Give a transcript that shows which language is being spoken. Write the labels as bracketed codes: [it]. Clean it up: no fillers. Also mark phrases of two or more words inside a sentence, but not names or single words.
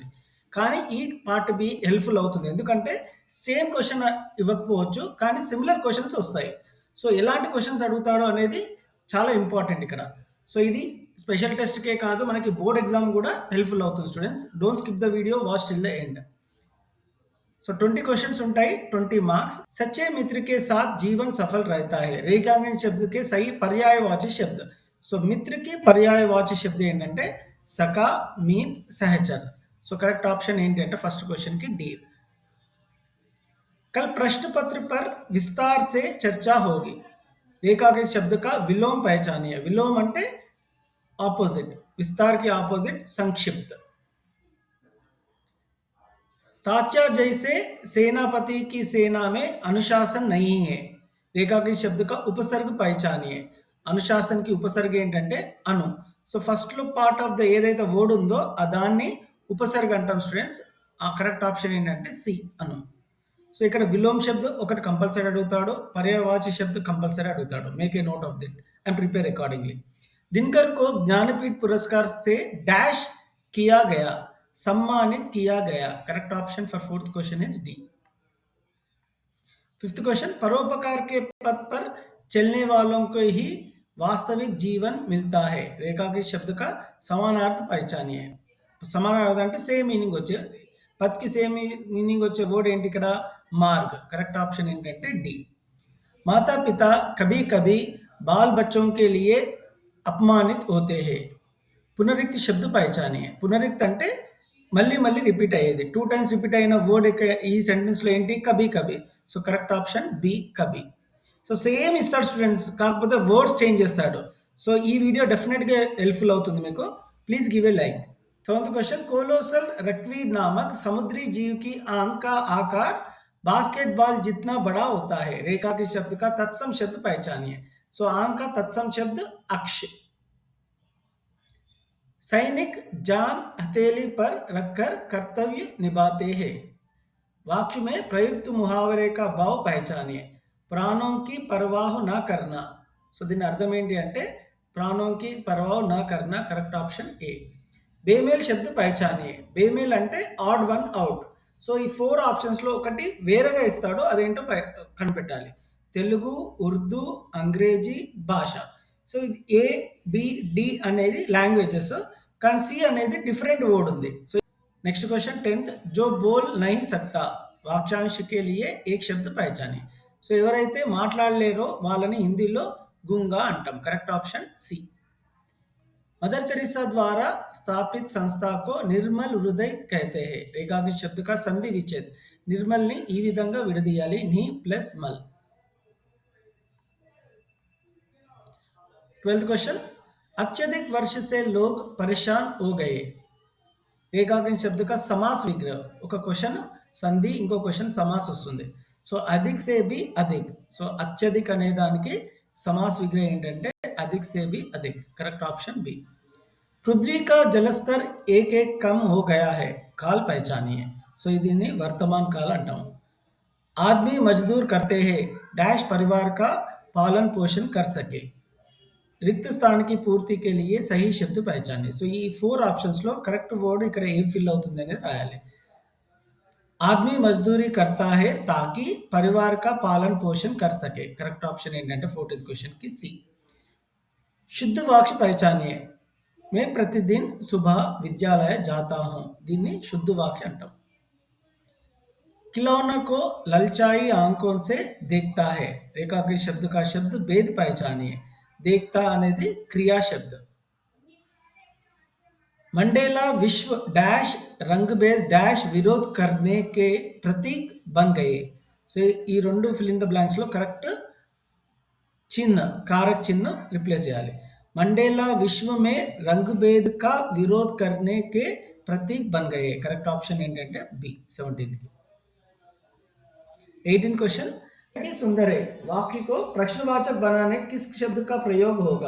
[te] కానీ ఈ [en] part B [te] హెల్ప్ఫుల్ అవుతుంది, ఎందుకంటే [en] same question [te] ఇవ్వకపోవచ్చు, కానీ [en] similar questions [te] వస్తాయి. సో ఎలాంటి క్వశ్చన్స్ అడుగుతాడో అనేది చాలా ఇంపార్టెంట్ ఇక్కడ. సో ఇది స్పెషల్ టెస్ట్కే కాదు, మనకి [en] board exam [te] కూడా హెల్ప్ఫుల్ అవుతుంది. [en] students don't skip the video, watch till the end. [te] సో 20 क्वेश्चंस ఉంటాయి, 20 మార్క్స్. [hi] सच्चे मित्र के साथ जीवन सफल रहता है. रेखांकन शब्द के सही पर्यायवाची शब्द. [te] సో మిత్రకి పర్యాయవాచి శబ్దం ఏంటంటే [hi] सखा, मीत, सहचर. [te] సో [en] correct option [te] ఏంటి అంటే [en] first question [te] కి డి. [hi] कल प्रश्न पत्र पर विस्तार से चर्चा होगी. रेखांकित शब्द का विलोम पहचानिए. विलोम అంటే ऑपोजिट, विस्तार के ऑपोजिट संक्षिप्त. तात्या जैसे सेनापति की सेना में अनुशासन नहीं है. रेखांकित शब्द का उपसर्ग पहचानिए. अनुशासन की उपसर्ग ఏంటంటే అను. [te] సో ఫస్ట్ లో [en] part of the [te] ఏదైతే వర్డ్ ఉందో దాన్ని ఉపసర్గ అంటాం స్టూడెంట్స్. ఆ [en] correct option [te] ఏంటంటే సి, అను. సో ఇక్కడ [hi] विलोम शब्द [te] ఒకటి కంపల్సరీ అడుగుతాడు, [hi] पर्यायवाची शब्द [te] कंपलसरी అడుగుతాడు. [en] make a note of it and prepare accordingly. [hi] दिनकर को ज्ञानपीठ पुरस्कार से डैश किया गया, सम्मानित किया गया. [en] correct option for fourth question is D. fifth question, [hi] परोपकार के पथ पर चलने वालों को ही वास्तविक जीवन मिलता है. रेखांकित शब्द का समानार्थ पहचानिए. [te] समानार्थ అంటే [en] same meaning [te] వచ్చే, పత్కి [en] same meaning [te] వచ్చే వర్డ్ ఏంటి ఇక్కడ? మార్గ్. కరెక్ట్ ఆప్షన్ ఏంటంటే డి. [hi] माता पिता कभी कभी बाल बच्चों के लिए अपमानित होते हैं. पुनरुक्ति शब्द पहचानिए. [te] పునరుక్తి అంటే మళ్ళీ మళ్ళీ రిపీట్ అయ్యేది, 2 టైమ్స్ రిపీట్ అయిన వర్డ్ ఈ సెంటెన్స్లో ఏంటి? [hi] कभी कभी. [en] so correct option B, కబీ. [te] సో సేమ్ ఇస్తాడు స్టూడెంట్స్, కాకపోతే వర్డ్స్ చేంజ్ చేస్తాడు. సో ఈ వీడియో డెఫినెట్గా హెల్ప్ఫుల్ అవుతుంది మీకు. [en] please give a like. seventh question, [hi] कोलोसल रक्वीड नामक समुद्री जीव की आंख का आकार बास्केटबॉल जितना बड़ा होता है. रेखा के शब्द का तत्सम शब्द पहचानिए. सो आंख का तत्सम शब्द अक्ष. सैनिक जान हथेली पर रखकर कर्तव्य निभाते हैं. वाक्य में प्रयुक्त मुहावरे का भाव पहचानिए. प्राणों की परवाह न करना. [te] सो దీని అర్థం ఏంటి అంటే [hi] प्राण की परवाह ना करना. [en] correct option A. [hi] बेमेल शब्द पहचानिए. [te] బేమేల్ అంటే [en] odd one out. [te] సో ఈ 4 ఆప్షన్స్లో ఒకటి వేరేగా ఇస్తాడు, అదేంటో కనిపెట్టాలి. తెలుగు, ఉర్దూ, అంగ్రేజీ భాష. సో ఇది ఏ, బి, డి అనేది లాంగ్వేజెస్, కానీ సి అనేది [en] different word [te] ఉంది. సో [en] next question 10th, [hi] जो बोल नहीं सकता वाक्यांश के लिए एक शब्द पहचानिए. [te] సో ఎవరైతే మాట్లాడలేరో వాళ్ళని హిందీలో గూంగా అంటాం. [en] correct option C. [hi] मदर तेरेसा द्वारा स्थापित संस्था को निर्मल हृदय कहते हैं. रेखांकित शब्द का संधि विच्छेद. [te] निर्मल ని ఈ విధంగా విడదీయాలి, ని ప్లస్ మల్. [hi] 12th क्वेश्चन, अत्यधिक वर्ष से लोग परेशान हो गए. रेखांकित शब्द का समास विग्रह. [te] ఒక క్వశ్చన్ సంధి, ఇంకో క్వశ్చన్ సమాస్ వస్తుంది. [hi] సో अधिक से भी अधिक. [te] సో అత్యధిక్ అనే దానికి సమాస్ విగ్రహం ఏంటంటే [hi] अधिक से भी अधिक. [en] correct option B. [hi] पृथ्वी का जलस्तर एक एक कम हो गया है. काल पहचानिए. सो దీన్ని वर्तमान काल अंटाम. आदमी मजदूर करते हैं डैश परिवार का पालन पोषण कर सके. रिक्त स्थान की पूर्ति के लिए सही शब्द पहचानिए. [te] సో ఈ 4 ఆప్షన్స్ లో [en] correct word [te] ఇక్కడ ఏం ఫిల్ అవుతుంది అనేది రాయాలి. [hi] आदमी मजदूरी करता है ताकि परिवार का पालन पोषण कर सके. [en] correct option [hi] ఏంటంటే 14th क्वेश्चन की सी. शुद्ध वाक्य पहचानिए. मैं प्रतिदिन सुबह विद्यालय जाता हूं. [te] దీన్ని [hi] शुद्ध वाक्य [te] అంటాం. [hi] खिलौना को ललचाई आंखों से देखता है. रेखांकित शब्द का शब्द भेद पहचानिए. देखता అనేది क्रिया शब्द. मंडेला विश्व डैश रंगभेद डैश विरोध करने के प्रतीक बन गए. [te] సో ఈ రెండు [en] fill in the blanks [te] లో కరెక్ట్ [hi] चिन्ह, कारक चिन्ह [te] रिप्लेस చేయాలి. [hi] मंडेला विश्व में रंगभेद का विरोध करने के प्रतीक बन गए. [en] correct option ఏంటంటే बी 17th. [hi] 18th क्वेश्चन, लड़की सुंदर है वाक्य को प्रश्नवाचक बनाने किस शब्द का प्रयोग होगा?